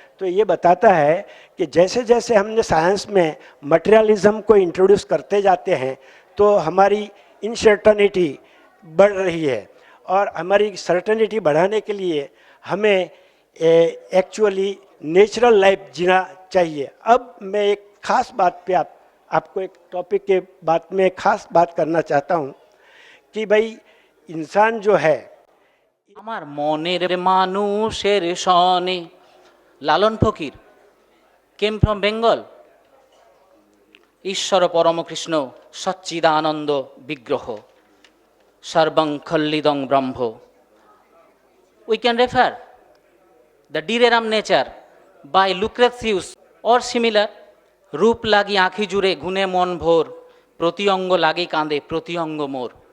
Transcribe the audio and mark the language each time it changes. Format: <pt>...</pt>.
<hi>तो ये बताता है कि जैसे जैसे हमने साइंस में मटेरियलिज्म को इंट्रोड्यूस करते जाते हैं तो हमारी इनसर्टेनिटी बढ़ रही है, और हमारी सर्टेनिटी बढ़ाने के लिए हमें एक्चुअली नेचुरल लाइफ जीना चाहिए। अब मैं एक ख़ास बात पे आपको एक टॉपिक के बात में ख़ास बात करना चाहता हूँ कि भाई इंसान जो है,</hi> <bn>আমার মনের মানুষের সনে, লালন ফকির,</bn> <en>Came from Bengal.</en> <sa>ঈশ্বর পরম কৃষ্ণ সচ্চিদানন্দ বিগ্রহ, সর্বং খল্লিদং ব্রহ্ম।</sa> <en>We can refer the Direram nature by Lucretius or similar.</en> <bn>রূপ লাগি আঁখি জুড়ে গুণে মন ভোর, প্রতি অঙ্গ লাগি কাঁদে প্রতি অঙ্গ মোর।</bn>